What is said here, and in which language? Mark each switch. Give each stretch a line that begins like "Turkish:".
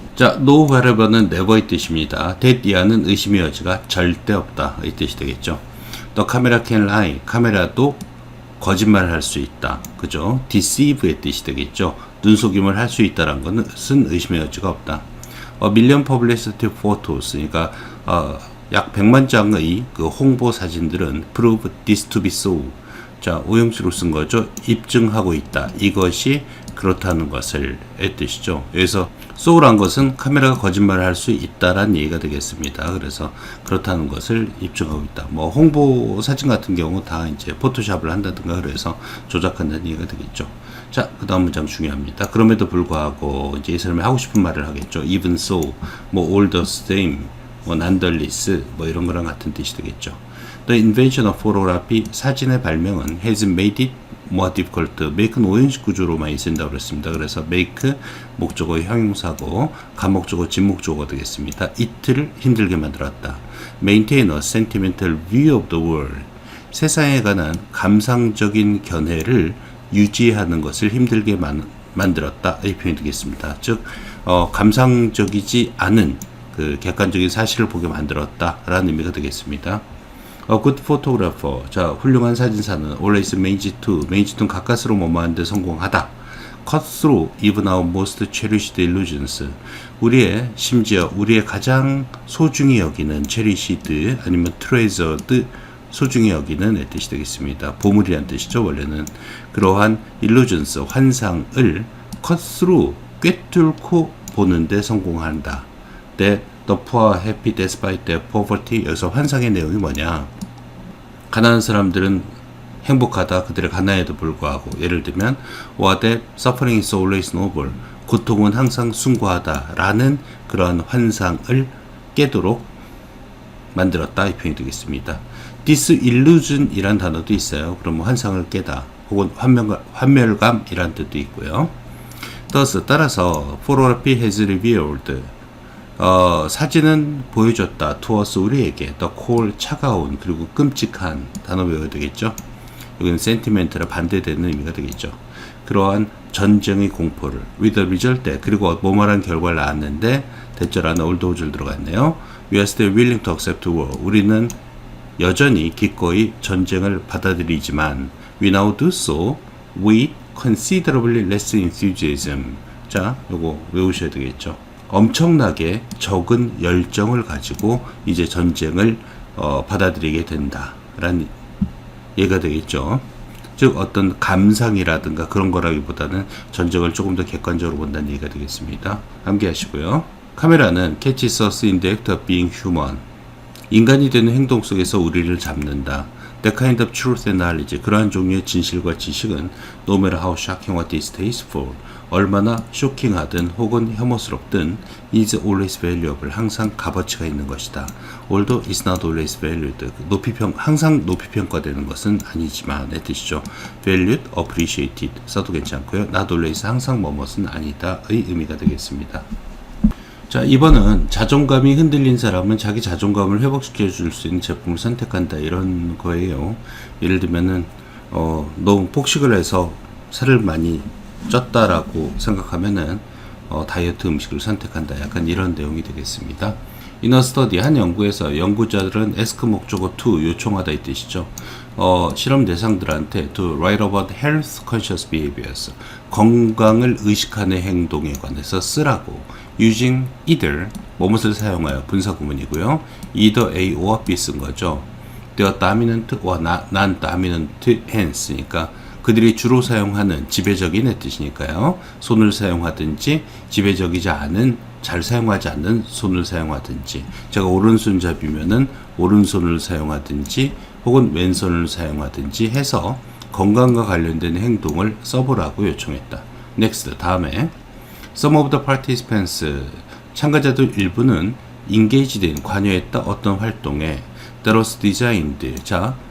Korean: 자,
English: no wherever
Korean: 는 never의 뜻입니다. that 이하는 의심의 여지가 절대 없다 이 뜻이 되겠죠.
English: The camera can lie,
Korean: 카메라도 거짓말을 할 수 있다. 그죠? deceive의 뜻이 되겠죠. 눈속임을 할 수 있다는 것은 의심의 여지가 없다.
English: million publicity photos,
Korean: 그러니까 약 100만 장의 그 홍보 사진들은
English: prove this to be so.
Korean: 자, 오형수로 쓴 거죠. 입증하고 있다. 이것이 그렇다는 것을 의 뜻이죠. 여기서 so란 것은 카메라가 거짓말을 할 수 있다라는 얘기가 되겠습니다. 그래서 그렇다는 것을 입증하고 있다. 뭐 홍보 사진 같은 경우 다 이제 포토샵을 한다든가 그래서 조작한다는 얘기가 되겠죠. 자, 그 다음 문장 중요합니다. 그럼에도 불구하고 이제 이 사람이 하고 싶은 말을 하겠죠.
English: even so,
Korean: 뭐
English: all the same,
Korean: 뭐 nonetheless, 뭐 이런 거랑 같은 뜻이 되겠죠.
English: The invention of photography,
Korean: 사진의 발명은
English: has made it more difficult.
Korean: make는 오형식 구조로 많이 쓴다고 그랬습니다. 그래서 make 목적어의 형용사고 간목적어 진목적어가 되겠습니다. it를 힘들게 만들었다.
English: maintain a sentimental view of the world,
Korean: 세상에 관한 감상적인 견해를 유지하는 것을 힘들게 만들었다 이 표현이 되겠습니다. 즉 감상적이지 않은 그 객관적인 사실을 보게 만들었다라는 의미가 되겠습니다.
English: A good photographer,
Korean: 자, 훌륭한 사진사는
English: always managed to
Korean: 가까스로 머무는데 성공하다.
English: cut through even our most cherished illusions,
Korean: 심지어 우리의 가장 소중히 여기는 cherished 아니면 treasured, 소중히 여기는 의 뜻이 되겠습니다. 보물이란 뜻이죠. 원래는 그러한 illusions, 환상을
English: cut through,
Korean: 꿰뚫고 보는데 성공한다.
English: The poor happy despite their poverty.
Korean: 여기서 환상의 내용이 뭐냐? 가난한 사람들은 행복하다. 그들의 가난에도 불구하고. 예를 들면
English: Or that suffering is always noble.
Korean: 고통은 항상 숭고하다 라는 그러한 환상을 깨도록 만들었다 이 표현이 되겠습니다. disillusion 이란 단어도 있어요. 그럼 환상을 깨다 혹은 환멸감 이란 뜻도 있고요. 따라서
English: photography has revealed,
Korean: 사진은 보여줬다. to us, 우리에게
English: the cold,
Korean: 차가운 그리고 끔찍한, 단어 외워야 되겠죠. 여기는 sentiment랑 반대되는 의미가 되겠죠. 그러한 전쟁의 공포를
English: with the result,
Korean: 그리고 뭐뭐란 결과를 낳았는데 대절 안에 올도우절 들어갔네요.
English: We are still willing to accept war,
Korean: 우리는 여전히 기꺼이 전쟁을 받아들이지만
English: we now do so with considerably less enthusiasm.
Korean: 자, 요거 외우셔야 되겠죠. 엄청나게 적은 열정을 가지고 이제 전쟁을 받아들이게 된다라는 얘기가 되겠죠. 즉 어떤 감상이라든가 그런 거라기보다는 전쟁을 조금 더 객관적으로 본다는 얘기가 되겠습니다. 암기하시고요. 카메라는
English: catches us in the act of being human,
Korean: 인간이 되는 행동 속에서 우리를 잡는다.
English: That kind of truth and knowledge,
Korean: 그러한 종류의 진실과 지식은
English: no matter how shocking or distasteful,
Korean: 얼마나 쇼킹하든 혹은 혐오스럽든
English: is always valuable,
Korean: 항상 값어치가 있는 것이다.
English: Although it's not always valued,
Korean: 항상 높이 평가되는 것은 아니지만 의 뜻이죠. Valued, appreciated 써도 괜찮고요. Not always, 항상 뭐뭇은 아니다의 의미가 되겠습니다. 자, 이번은 자존감이 흔들린 사람은 자기 자존감을 회복시켜 줄 수 있는 제품을 선택한다 이런 거예요. 예를 들면은 너무 폭식을 해서 살을 많이 쪘다라고 생각하면은 다이어트 음식을 선택한다, 약간 이런 내용이 되겠습니다.
English: In a study,
Korean: 한 연구에서 연구자들은 ask 목적어 to, 요청하다 이 뜻이죠. 실험 대상들한테
English: to write about health conscious behaviors,
Korean: 건강을 의식하는 행동에 관해서 쓰라고. using either, 뭐뭇을 사용하여, 분사 구문이고요. either A or B 쓴 거죠.
English: The dominant or non-dominant hands,
Korean: 그러니까 그들이 주로 사용하는 지배적인의 뜻이니까요. 손을 사용하든지 지배적이지 않은, 잘 사용하지 않는 손을 사용하든지, 제가 오른손잡이면은 오른손을 사용하든지 혹은 왼손을 사용하든지 해서 건강과 관련된 행동을 써보라고 요청했다.
English: next,
Korean: 다음에
English: Some of the participants,
Korean: 참가자들 일부는
English: engaged in,
Korean: 관여했다 어떤 활동에
English: that was designed, 자,